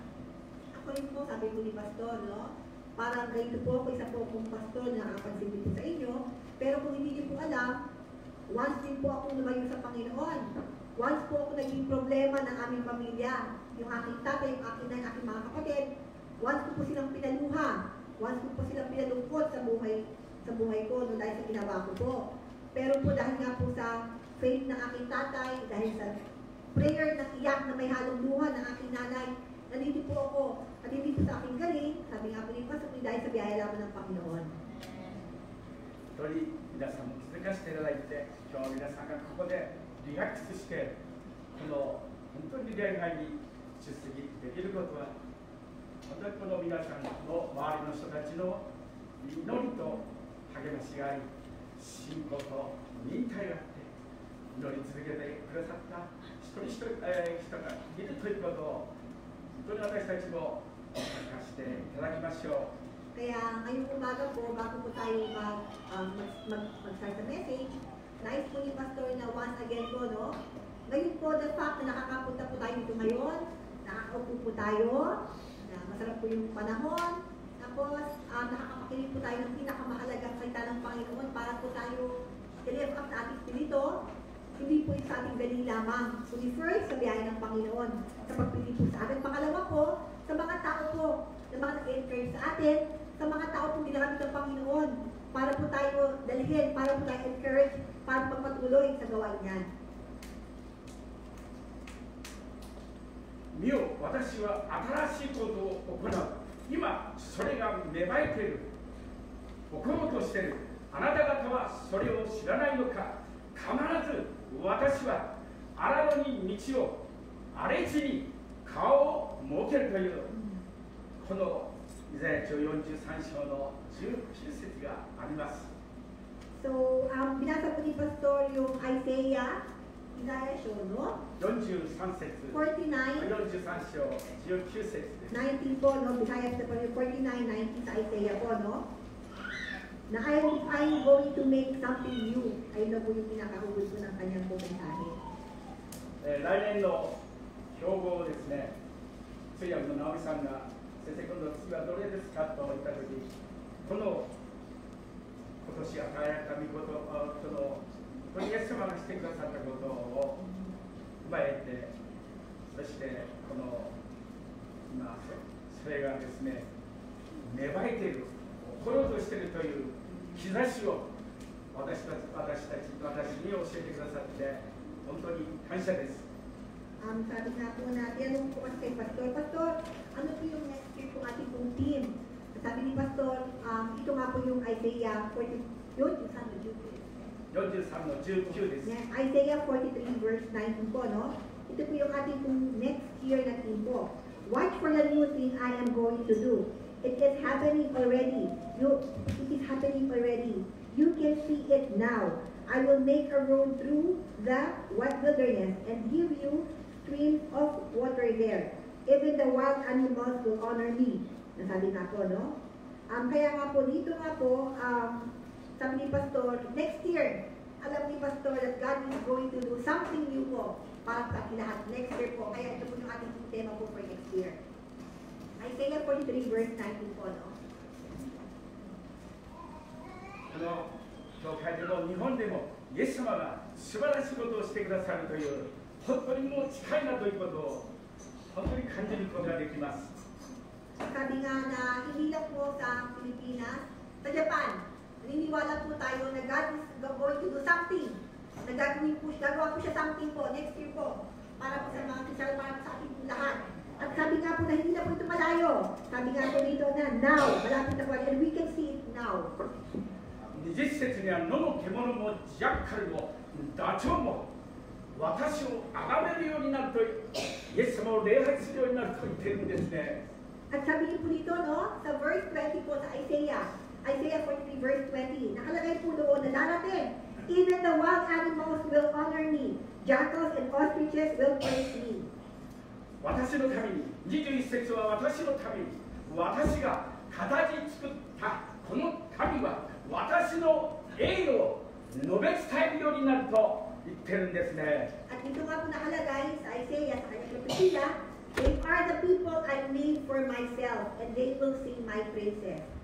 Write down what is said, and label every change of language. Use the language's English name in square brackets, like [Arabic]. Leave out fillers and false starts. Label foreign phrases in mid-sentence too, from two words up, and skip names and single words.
[Filipino] Ako rin po, sabi ko ni Pastor, no? Parang ganito po ako, isa po akong pastor na nakapansin po sa inyo. Pero kung hindi niyo po alam, once din po ako lumayo sa Panginoon. Once po ako naging problema ng aming pamilya. Yung aking tatay, yung aking nanay, aking mga kapatid. Once ko po silang pinaluha. Once ko po silang pinalungkot sa buhay ko, no, dahil sa ginawa ko po. Pero po dahil nga po sa faith ng aking tatay, dahil sa prayer ng iyak na may halong luha ng aking nanay. Nandito po ako at hindi po sa aking galing. Sabi nga po ni Pastor, dahil sa biyaya lamang ng Panginoon. [Japanese] 一人皆さんも続かせていただいて、今日皆さんがここでリラックスして、この本当に礼拝に出席できることは、本当にこの皆さんの周りの人たちの祈りと励ましがあり、信仰と忍耐があって、祈り続けてくださった一人一人、人がいるということを、本当に私たちも感謝していただきましょう。 [Filipino] Kaya ngayong umaga po, bago po tayo mag-start sa message, nais po ni Pastor na [English] once again [Filipino] po, no? Ngayon po, [English] the fact [Filipino] na nakakapunta po tayo dito ngayon, nakakaupo po tayo, na masarap po yung panahon, tapos nakakapakinig po tayo ng pinakamahalagang salita ng Panginoon para po tayo [English] i-lift up [Filipino] sa ating spirito, hindi po yung sa ating galing lamang, kundi first sa biyaya ng Panginoon, sa pagpili po sa atin. Pangalawa po, sa mga tao po, na mga nag-encourage sa atin, sa mga tao pong ginamit ng Panginoon para po tayo dalhin, para po tayo encourage, para pagpatuloy sa gawain niyan. [Japanese] 見よ、私は新しいことを行う。今、それが芽生えている。起ころうとしている。あなた方はそれを知らないのか。必ず私は荒野に道を、荒れ地に顔を設けるという、このイザヤ書43章の19節があります。 [Filipino] So, binasa po ni Pastor yung Isaiah [Japanese] 書の 43節 49, 43章19節です。 [Filipino] 19 po, no? Bisaya po yung 49, 19 sa Isaiah po, no? [English] Na I'm going to make something new. [Filipino] Ayun na po yung pinakahugod ko ng kanyang komentahe. [Japanese] 来年の標語をですね、通訳の直美さんが先生、今度次はどれですかと言ったとき、この今年与えられた御事、そのイエス様がしてくださったことを踏まえて、そしてこの今、それがですね、芽生えている、起ころうとしているという兆しを私に教えてくださって、本当に感謝です。 [Filipino] Sabi nga po natin, anong po kasi kay Pastor, ano po yung [English] next year [Filipino] po ating pong team? Sabi ni Pastor, ito nga po yung Isaiah 40, yun, yung saan na [Japanese] 43 です。 [Filipino] Isaiah 43 verse 19 po, no? Ito po yung ating pong [English] next year [Filipino] na team po. [English] Watch for the new thing I am going to do. It is happening already. It is happening already. You can see it now. I will make a road through the wilderness and give you streams of water there. Even the wild animals will honor me. [Filipino] Nasabi nga po, no? Kaya nga po, dito nga po, sabi ni Pastor, [English] next year, [Filipino] alam ni Pastor [English] that God is going to do something new [Filipino] po para sa ating lahat. [English] Next year [Filipino] po. Kaya ito po yung ating tema po [English] for next year. [Filipino] Isaiah 43 verse 19 po, no? [Japanese] 教会でも日本でもイエス様が素晴らしいことをしてくださるという本当にもう近いなということを本当に感じることができます。 [Filipino] Sabi nga na hindi lang po sa Pilipinas, sa Japan, naniniwala po tayo na [English] God is going to do something. [Filipino] Gagawa po siya something po, [English] next year [Filipino] po, para po sa mga Christian, para po sa ating lahat. At sabi nga po na hindi na po ito malayo. Sabi nga po dito na now, malapit na po, [English] and we can see it now. [Japanese] 20 節には野の獣もジャッカルもダチョウも私を崇めるようになるとイエス様を礼拝するようになると言っているんですね。 [Filipino] At sabi niyo po dito, no, sa verse 20 po sa Isaiah 43 verse 20, nakalagay po doon na darating, [English] even the wild animals will honor me, jackals and ostriches will praise me. [Japanese] 私のために、21節は私のために、私が形作ったこの民は私の栄誉を述べ伝えるようになると言ってるんですね。 [Filipino] At ito nga po nakalagay sa Isaiah, sa kanyang propesya, [English] they are the people I made for myself, and they will sing my praises.